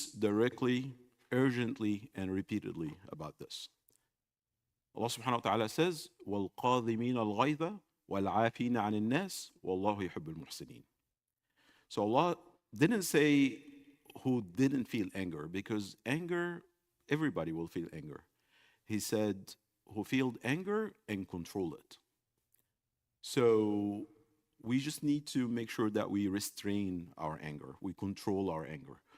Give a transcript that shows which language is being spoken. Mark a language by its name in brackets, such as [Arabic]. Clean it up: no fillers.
[English] directly, urgently, and repeatedly about this. [Arabic] Allah subhanahu wa ta'ala says, وَالْقَاذِمِينَ الْغَيْظَ وَالْعَافِينَ عَنِ النَّاسِ وَاللَّهُ يُحِبُّ الْمُحْسِنِينَ. [English] So Allah didn't say who didn't feel anger, because anger, everybody will feel anger. He said who feel anger and control it. So we just need to make sure that we restrain our anger, we control our anger.